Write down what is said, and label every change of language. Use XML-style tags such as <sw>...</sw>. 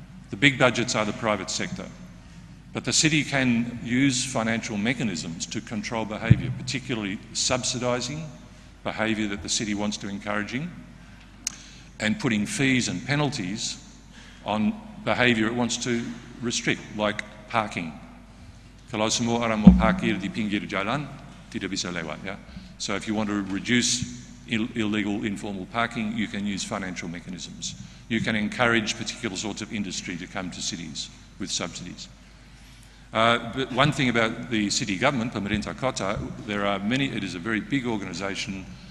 <en>The big budgets are the private sector. But the city can use financial mechanisms to control behaviour, particularly subsidising behaviour that the city wants to encouraging, and putting fees and penalties on behaviour it wants to restrict, like parking.</en> <id>Kalau semua orang mau parkir di pinggir jalan, tidak bisa lewat, ya?</id> <en>So if you want to reduce illegal informal parking, you can use financial mechanisms. You can encourage particular sorts of industry to come to cities with subsidies. But one thing about the city government,</en> <id>Pemerintah Kota,</id> <en>it is a very big organisation.</en>